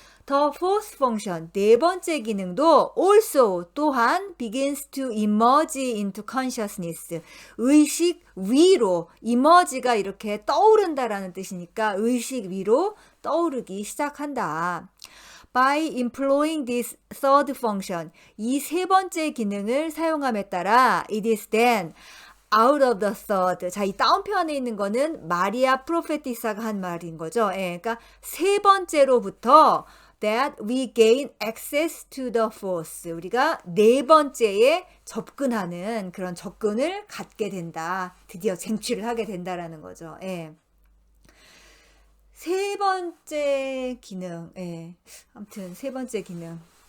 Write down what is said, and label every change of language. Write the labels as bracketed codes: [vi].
[en] the fourth function [ko] 네 번째 기능도 also 또한 [en] begins to emerge into consciousness [ko] 의식 위로 emerge가 이렇게 떠오른다라는 뜻이니까 의식 위로 떠오르기 시작한다. [en] By employing this third function, [ko] 이 세 번째 기능을 사용함에 따라 [en] it is then out of the third. [ko] 자, 이 다운편에 있는 거는 마리아 프로페티사가 한 말인 거죠. 예, 그러니까 세 번째로부터 [en] that we gain access to the fourth. [ko] 우리가 네 번째에 접근하는 그런 접근을 갖게 된다. 드디어 쟁취를 하게 된다라는 거죠. 예. 세 번째 기능, 예. 아무튼 세 번째 기능.